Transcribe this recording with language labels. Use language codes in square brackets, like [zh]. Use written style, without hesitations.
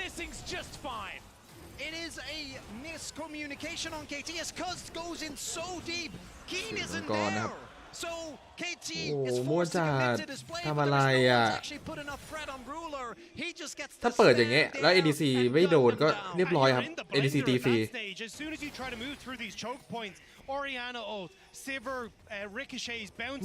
[en] It is a miscommunication on KT as Cuz goes in so deep. Keen isn't there. So KT is forced to commit to this play, but there's no one's actually put enough threat on Ruler. He just gets [th] ถ้าเปิดอย่างเงี้ยแล้ว ADC ไม่โดนก็เรียบร้อยครับ ADC ตีฟรี [en] As soon as you try to move through these choke points, Oriana ult, Sivir, ricochets, bouncing.